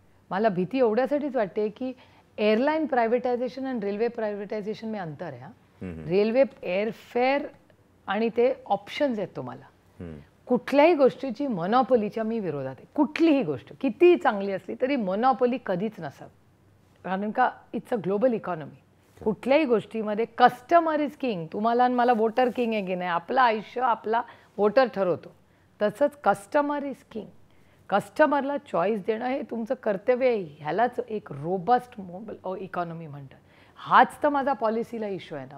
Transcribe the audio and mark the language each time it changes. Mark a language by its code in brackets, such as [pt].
[mr] मला भीती एवढ्यासाठीच वाटते की एअरलाईन प्रायव्हेटायझेशन आणि रेल्वे प्रायव्हेटायझेशन में अंतर आहे. रेल्वे एअरफेअर आणि ते ऑप्शन्स आहेत तुम्हाला. कुठल्याही गोष्टीची मोनोपोलीच्या मी विरोधात आहे. कुठलीही गोष्ट किती चांगली असली तरी मोनोपोली कधीच नसावी. कारण का [en] It's a global economy. [mr] कुठल्याही गोष्टीमध्ये [en] Customer is king. [mr] तुम्हाला आणि मला वोटर किंग आहे की नाही, आपलं आयुष्य आपला वोटर ठरवतो. तसंच [en] Customer is king. [mr] कस्टमरला चॉईस देणं हे तुमचं कर्तव्य आहे. ह्यालाच एक रोबस्ट इकॉनॉमी म्हणतात. हाच तर माझा पॉलिसीला इश्यू आहे ना.